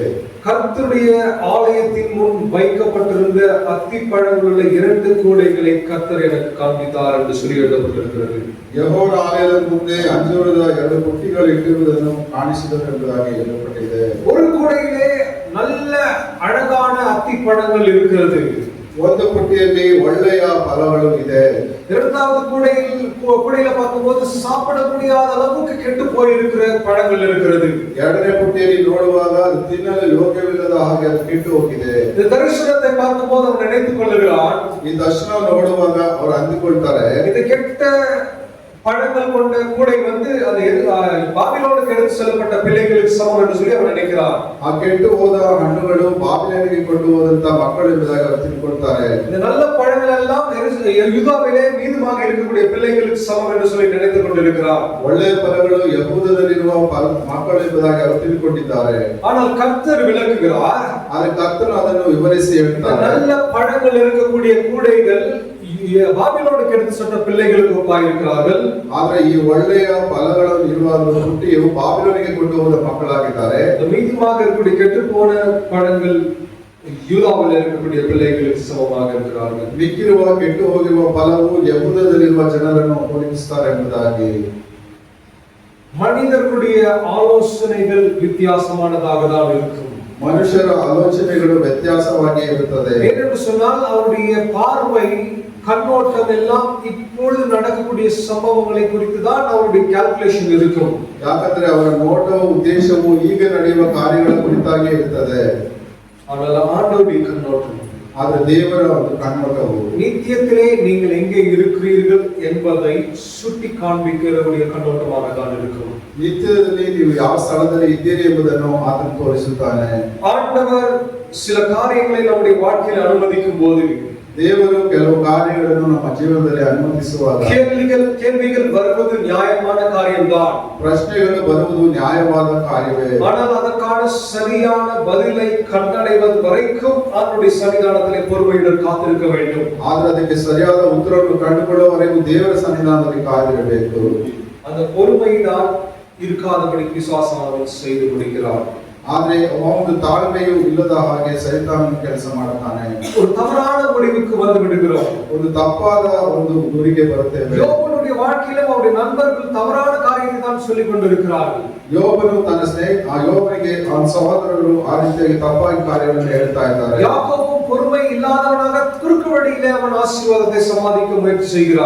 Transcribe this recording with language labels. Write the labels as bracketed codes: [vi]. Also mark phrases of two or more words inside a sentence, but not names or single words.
[ta] கர்த்தருடைய ஆலயத்தின் முன் வைக்கப்பட்டிருந்த அத்திப்பழங்களுள்ள 2 கூடைகளை கர்த்தர் எனக்கு காண்பித்தார் என்று சொல்லி எழுதப்பட்டிருக்கிறது. [kn] ಯೆಹೋವನ ಆಲಯದ ಮುಂದೆ ಅಂಜೂರದ 2 ಪುಟ್ಟಿಗಳು ಇಟ್ಟಿರುವುದನ್ನು ಕಾಣಿಸಿದರು ಎಂಬುದಾಗಿ ಹೇಳಲ್ಪಟ್ಟಿದೆ. [ta] ஒரு கூடையிலே நல்ல அழகான அத்திப்பழங்கள் இருக்கிறது. [kn] ಒಂದು ಪುಟ್ಟಿಯಲ್ಲಿ ಒಳ್ಳೆಯ ಫಲಗಳು ಇದೆ. [ta] இரண்டாவது கூடையில பார்க்கும்போது சாப்பிட முடியாத அளவுக்கு கெட்டு போயிருக்கிற பழங்கள் இருக்கிறது. [kn] ಎರಡನೇ ಪುಟ್ಟಿಯಲ್ಲಿ ನೋಡುವಾಗ ಅದು ತಿನ್ನಲು ಯೋಗ್ಯವಿಲ್ಲದ ಹಾಗೆ ಅದು ಕೆಟ್ಟು ಹೋಗಿದೆ. [ta] இந்த தரிசனத்தை பார்க்கும்போது அவன் நினைத்துக் கொள்ளுகிறான், [kn] ಈ ದರ್ಶನ ನೋಡುವಾಗ ಅವರು ಅಂದುಕೊಳ್ತಾರೆ, [ta] இது கெட்ட பழங்கள் கொண்ட கூடை வந்து அது பாபிலோனுக்கு எடுத்து செல்லப்பட்ட பிள்ளைகளுக்கு சமம் என்று சொல்லி அவன் நினைக்கிறான். [kn] ಆ ಕೆಟ್ಟು ಹೋದ ಹಣ್ಣುಗಳು ಬಾಬಿಲೋನಿಗೆ ಕೊಂಡು ಹೋದಂತ ಮಕ್ಕಳು ಎಂಬುದಾಗಿ ಅವರು ತಿಳ್ಕೊಳ್ತಾರೆ. [ta] இந்த நல்ல பழங்கள் எல்லாம் யூதாவிலே மீதமாக இருக்கக்கூடிய பிள்ளைகளுக்கு சமம் என்று சொல்லி நினைத்துக் கொண்டிருக்கிறான். [kn] ಒಳ್ಳೆಯ ಫಲಗಳು ಯಹೂದದಲ್ಲಿರುವ ಮಕ್ಕಳು ಎಂಬುದಾಗಿ ಅವರು ತಿಳ್ಕೊಂಡಿದ್ದಾರೆ. [ta] ஆனால் கர்த்தர் விளக்குகிறார், [kn] ಆದರೆ ಕರ್ತನು ಅದನ್ನು ವಿವರಿಸಿ ಹೇಳ್ತಾರೆ, [ta] நல்ல பழங்கள் இருக்கக்கூடிய கூடைகள் பாபிலோனுக்கு எடுத்து சென்ற பிள்ளைகளுக்கு ஒப்பாயிருக்கிறார்கள். [kn] ಆದರೆ ಈ ಒಳ್ಳೆಯ ಫಲಗಳು ಇರುವ ಹುಟ್ಟಿಯು ಬಾಬಿಲೋನಿಗೆ ಕೊಂಡು ಹೋದ ಮಕ್ಕಳಾಗಿದ್ದಾರೆ. [ta] மீதமாக இருக்கக்கூடிய கெட்டு போன பழங்கள் யூதாவில் இருக்கக்கூடிய பிள்ளைகளுக்கு சமமாக இருக்கிறார்கள். [kn] ಮಿಕ್ಕಿರುವ ಕೆಟ್ಟು ಹೋಗಿರುವ ಫಲವು ಯಹೂದದಲ್ಲಿರುವ ಜನರನ್ನು ಹೋಲಿಸುತ್ತಾರೆ ಎಂಬುದಾಗಿ. [ta] மனிதர்களுடைய ஆலோசனைகள் வித்தியாசமானதாக தான் இருக்கும். [kn] ಮನುಷ್ಯರ ಆಲೋಚನೆಗಳು ವ್ಯತ್ಯಾಸವಾಗಿ ಇರುತ್ತದೆ. [ta] ஏனென்று சொன்னால் அவருடைய பார்வை கண்ணோட்டம் எல்லாம் இப்பொழுது நடக்கக்கூடிய சம்பவங்களை குறித்து தான் அவருடைய கால்குலேஷன் இருக்கும். [kn] ಯಾಕಂದ್ರೆ ಅವರ ನೋಟವು ಉದ್ದೇಶವು ಈಗ ನಡೆಯುವ ಕಾರ್ಯಗಳ ಕುರಿತಾಗಿ ಇರುತ್ತದೆ. [ta] ஆனால் ஆண்டவருடைய கண்ணோட்டம், [kn] ಆದರೆ ದೇವರ ಒಂದು ಕಣ್ಣೋಟವು [ta] நித்தியத்திலே நீங்கள் எங்கே இருக்கிறீர்கள் என்பதை சுட்டி காண்பிக்கிறவருடைய கண்ணோட்டமாக தான் இருக்கும். [kn] ನಿತ್ಯದಲ್ಲಿ ನೀವು ಯಾವ ಸ್ಥಳದಲ್ಲಿ ಇದ್ದೀರಿ ಎಂಬುದನ್ನು ಆತನು ತೋರಿಸುತ್ತಾನೆ. [ta] ஆண்டவர் சில காரியங்களை நம்முடைய வாழ்க்கையில் அனுமதிக்கும் போது [kn] ದೇವರು ಕೆಲವು ಕಾರ್ಯಗಳನ್ನು ನಮ್ಮ ಜೀವನದಲ್ಲಿ ಅನುಮತಿಸುವಾಗ [ta] கேள்விகள் வருவது நியாயமான காரியம்தான். [kn] ಪ್ರಶ್ನೆಗಳು ಬರುವುದು ನ್ಯಾಯವಾದ ಕಾರ್ಯವೇ. [ta] ஆனால் அதற்கான சரியான பதிலை கண்டடைவது வரைக்கும் அவருடைய சன்னிதானத்திலே பொறுமையுடன் காத்திருக்க வேண்டும். [kn] ಆದರೆ ಅದಕ್ಕೆ ಸರಿಯಾದ ಉತ್ತರವನ್ನು ಕಂಡುಕೊಳ್ಳುವವರೆಗೂ ದೇವರ ಸನ್ನಿಧಾನದಲ್ಲಿ ಕಾದಿರಬೇಕು. [ta] அந்த பொறுமையினால் இருக்காதபடி பிசாசானவன் செய்து முடிக்கிறார். [kn] ಆದರೆ ಒಂದು ತಾಳ್ಮೆಯು ಇಲ್ಲದ ಹಾಗೆ ಸೈತಾನನು ಕೆಲಸ ಮಾಡುತ್ತಾನೆ. [ta] ஒரு தவறான முடிவுக்கு வந்து விடுகிறோம். [kn] ಒಂದು ತಪ್ಪಾದ ಒಂದು ಗುರಿಗೆ ಬರುತ್ತೇವೆ. [ta] யோபனுடைய யோபுடைய வாழ்க்கையிலும் அவருடைய நண்பர்கள் தவறான காரியத்தை தான் சொல்லிக் கொண்டிருக்கிறார்கள். [kn] ಯೋಬನು ತನ್ನ ಯೋಬನಿಗೆ ಅವನ ಸಹೋದರರು ಆ ರೀತಿಯಾಗಿ ತಪ್ಪಾಗಿ ಕಾರ್ಯಗಳನ್ನು ಹೇಳ್ತಾ ಇದ್ದಾರೆ. [ta] யாக்கோபும் பொறுமை இல்லாதவனாக குறுக்கு வழியிலே அவன் ஆசீர்வாதத்தை சம்பாதிக்க முயற்சி செய்கிறான்.